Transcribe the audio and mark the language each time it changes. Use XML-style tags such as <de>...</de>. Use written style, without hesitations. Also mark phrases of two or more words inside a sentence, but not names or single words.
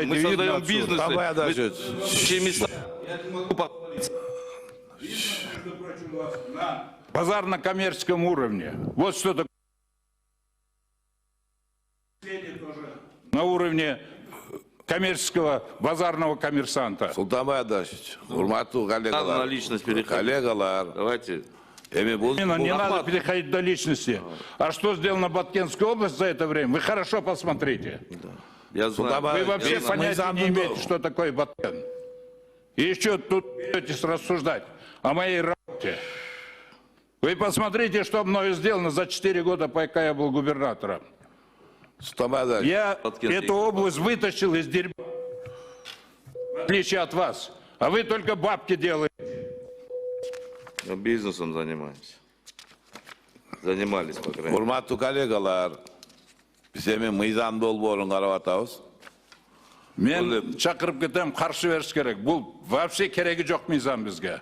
<ru>Мы создаем бизнес. Базар на коммерческом уровне. Вот что такое. На уровне коммерческого, базарного коммерсанта.</ru> <ky>Султанбай Адашевич, урматтуу</ky> <ru>Надо на</ru> <ky>коллегалар.</ky> <ru>личность переходить.</ru> <ky>Коллегалар.</ky> <ru>Давайте. Именно, не надо переходить до личности. А что сделано в Баткенской области за это время, вы хорошо посмотрите. Я знаю. Вы вообще Я знаю. понятия не имеете, что такое Баткен. И еще тут будете рассуждать о моей работе. Вы посмотрите, что мною сделано за 4 года, пока я был губернатором. Султанбай Адашевич. Я Баткенский. эту область вытащил из дерьма, в отличие от вас. А вы только бабки делаете. Мы бизнесом занимаемся. Занимались, по крайней мере.</ru> <ky>Урматтуу коллегалар. Биз эми мыйзамдуу долбоорун карап атабыз.</ky> <kk>Мен шақырып кетем, қарсы беріш керек. Бұл вообще керегі жоқ мизам бізге.</kk>